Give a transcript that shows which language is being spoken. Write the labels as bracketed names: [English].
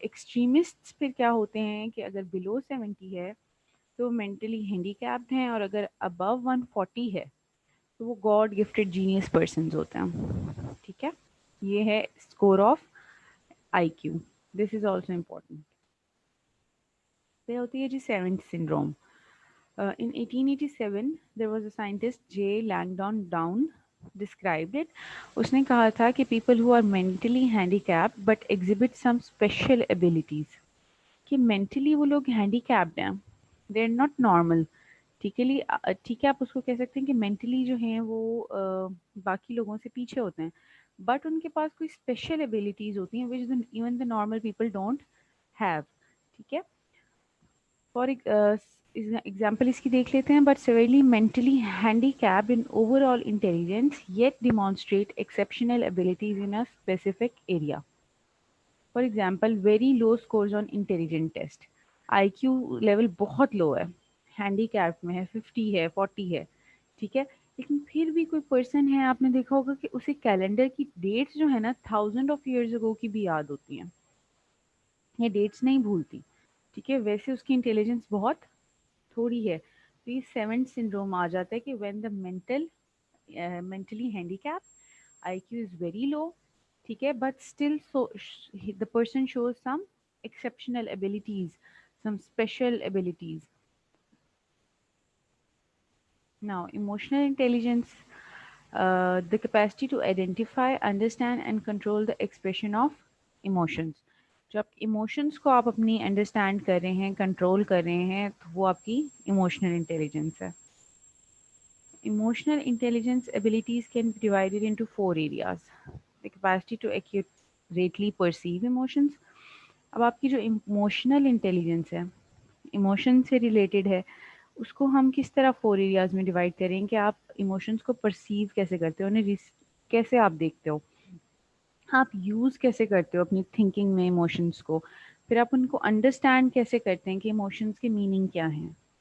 [Hindi] Extremists फिर क्या होते हैं कि अगर [English] below [Hindi] 70 है तो [English] mentally handicapped [Hindi] हैं, और अगर [English] above [Hindi] 140 है तो वो [English] god gifted genius person [Hindi] होते हैं. ठीक है. ये है [English] Score of IQ. This is also important. [Hindi] फिर होती है जी seventh syndrome. [English] In 1887, there was a scientist J. Langdon Down described it. [Hindi] उसने कहा था कि [English] people who are mentally handicapped but exhibit some special abilities. [Hindi] कि [English] mentally [Hindi] वो लोग [English] handicapped [Hindi] हैं, [English] they are not normal. [Hindi] ठीक है. ठीक है, आप उसको कह सकते हैं कि [English] mentally [Hindi] जो हैं वो बाकी लोगों से पीछे होते हैं, [English] but [Hindi] उनके पास कोई [English] special abilities [Hindi] होती हैं [English] which even the normal people don't have. [Hindi] ठीक है. [English] for example [Hindi] इसकी देख लेते हैं. [English] But severely mentally handicapped in overall intelligence yet demonstrate exceptional abilities in a specific area. For example very low scores on intelligent test. [Hindi] IQ level बहुत लो है, handicap में है, 50 है, 40 है, ठीक है, लेकिन फिर भी कोई पर्सन है, आपने देखा होगा कि उसे कैलेंडर की डेट्स जो है ना [English] 1000 of years ago [Hindi] की भी याद होती हैं, ये डेट्स नहीं भूलती. ठीक है. वैसे उसकी इंटेलिजेंस बहुत थोड़ी है. तो ये सेवेंथ सिंड्रोम आ जाता है कि [English] when the mentally handicapped, IQ is very low, [Hindi] ठीक है, [English] but still so the person shows some exceptional abilities, some special abilities. Now emotional intelligence, the capacity to identify, understand and control the expression of emotions. [Hindi] जो आप emotions को आप अपनी understand कर रहे हैं, कंट्रोल कर रहे हैं, तो वो आपकी इमोशनल इंटेलिजेंस है. [English] Emotional intelligence abilities can be divided into 4 areas. The capacity to accurately perceive emotions. [Hindi] अब आपकी जो इमोशनल इंटेलिजेंस है, इमोशन से रिलेटेड है, उसको हम किस तरह 4 एरियाज में डिवाइड करें कि आप इमोशंस को परसीव कैसे करते हो, उन्हें कैसे आप देखते हो, आप यूज़ कैसे करते हो अपनी थिंकिंग में इमोशंस को, फिर आप उनको अंडरस्टैंड कैसे करते हैं कि इमोशंस के मीनिंग क्या हैं.